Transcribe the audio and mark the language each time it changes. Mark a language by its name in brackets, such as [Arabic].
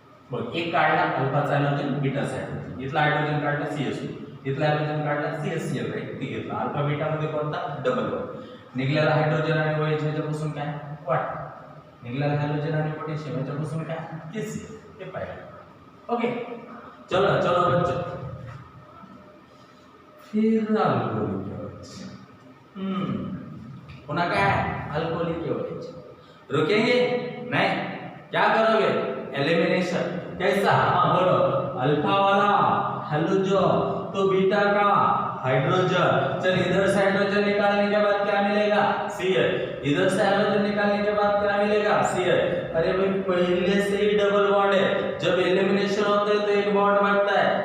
[Marathi] बघ, एक काढला अल्फाचा हॅलोजन बीटाचा हायड्रोजन, इथला हायड्रोजन काढला CH2, इथला हॅलोजन काढला CH2 राईट. ती घेतला अल्फा बीटा मध्ये कोणता, डबल बॉन्ड. निघालेला हायड्रोजन आणि OH याच्यापासून काय, वाट. निघालेला हॅलोजन आणि पोटॅशियम याच्यापासून काय, KC. हे पाहिलं. [Hindi] ओके, चलो चलो बच्चों, फिर अल्कोहोलिक KOH. पुनः क्या है, अल्कोहोलिक KOH. रुकेंगे नहीं, क्या करोगे, एलिमिनेशन. कैसा, हाँ बोलो, अल्फा वाला हॅलोजन तो बीटा का हाइड्रोजन. चल इधर से हाइड्रोजन निकालने के बाद क्या मिलेगा, CH. इधर से हाइड्रोजन निकालने के बाद क्या मिलेगा, CH. अरे भाई पहले से ही डबल बॉन्ड है, जब एलिमिनेशन होता है तो एक बॉन्ड बनता है.